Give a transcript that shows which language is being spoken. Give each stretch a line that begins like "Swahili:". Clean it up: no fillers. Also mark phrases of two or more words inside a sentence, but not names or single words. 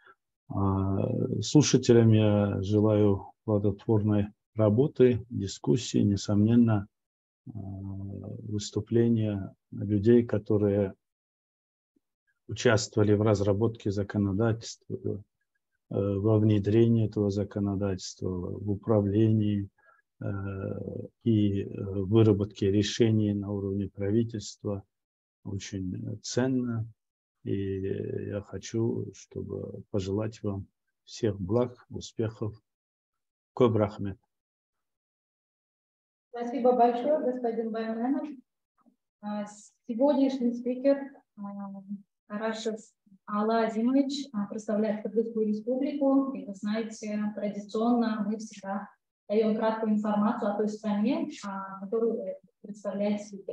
Russian: Слушателям я желаю плодотворной работы, дискуссии, несомненно, выступления людей, которые участвовали в разработке законодательства, во внедрении этого законодательства, в управлении и выработке решений на уровне правительства, очень ценно. И я хочу, чтобы пожелать вам всех благ, успехов.
Kazakh: Көп рахмет.
Russian: Спасибо большое, господин Байменов. Сегодняшний спикер Карашев Аала Азимович представляет Кыргызскую республику. И вы знаете, традиционно мы всегда даем краткую информацию о той стране, которую представляет спикер.